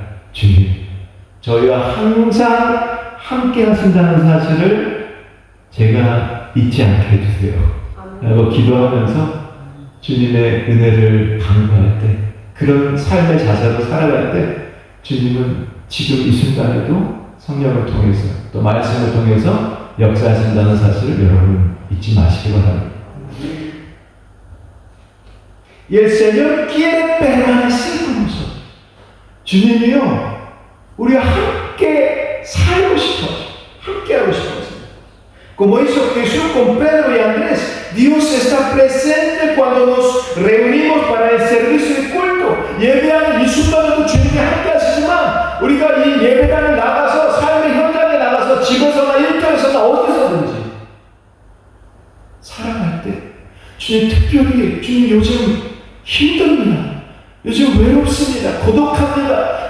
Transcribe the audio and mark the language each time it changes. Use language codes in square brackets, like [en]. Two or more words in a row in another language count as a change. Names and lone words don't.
[ko] 주님, 저희와 항상 함께 하신다는 사실을 제가 잊지 않게 해주세요 라고 기도하면서 주님의 은혜를 강구할 때, 그런 삶의 자세로 살아갈 때 주님은 지금 이 순간에도 성령을 통해서 또 말씀을 통해서 역사하신다는 사실을 여러분 잊지 마시기 바랍니다. [es] Y el Señor quiere permanecer con nosotros. [ko] 주님이요, 우리와 함께 살고 싶어요. 함께 하고 싶어요. [es] Como hizo Jesús con Pedro y Andrés, Dios está presente cuando nos reunimos para el servicio de culto. [ko] 예배하는 이 순간에도 주님이 함께 하시지만 우리가 이 예배당을 나가서 삶의 현장에 나가서 집에서나 일터에서나 어디서든지 살아갈 때 주님 특별히 주님 요즘 힘듭니다. 요즘 외롭습니다. 고독합니다.